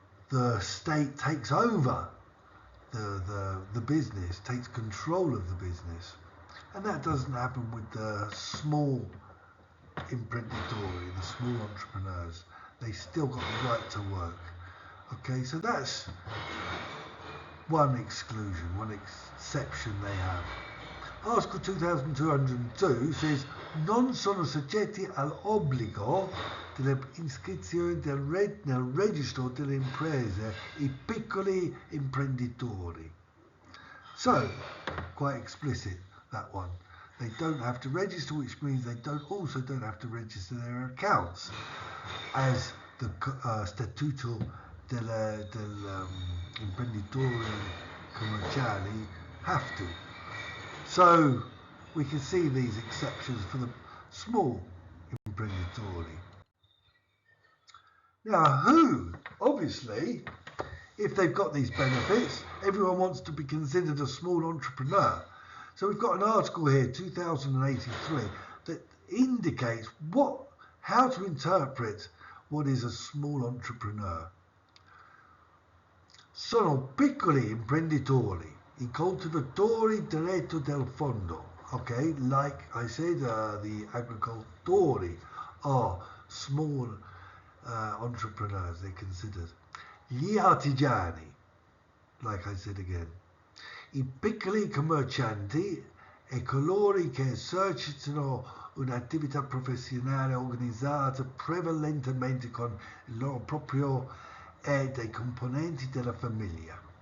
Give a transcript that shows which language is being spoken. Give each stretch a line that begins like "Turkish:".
English: The state takes over the business, takes control of the business, and that doesn't happen with the small imprenditori, the small entrepreneurs. They still got the right to work. Okay, so that's one exclusion, one exception they have. Article 2202 says
Italian: non sono soggetti all'obbligo dell'iscrizione nel registro delle imprese I piccoli imprenditori.
English: So, quite explicit, that one. They don't have to register, which means they also don't have to register their accounts, as the Statuto degli imprenditori commerciali have to. So we can see these exceptions for the small imprenditori. Now, obviously, if they've got these benefits, everyone wants to be considered a small entrepreneur. So we've got an article here, 2083, that indicates how to interpret what is a small entrepreneur.
Italian: Sono piccoli imprenditori, I coltivatori diretto del fondo.
English: Okay, like I said, the agricoltori are small entrepreneurs, they're considered.
Italian: Gli artigiani,
English: like I said again.
Italian: I piccoli commercianti e coloro che esercitano un'attività professionale organizzata prevalentemente con il loro proprio e dei componenti della famiglia.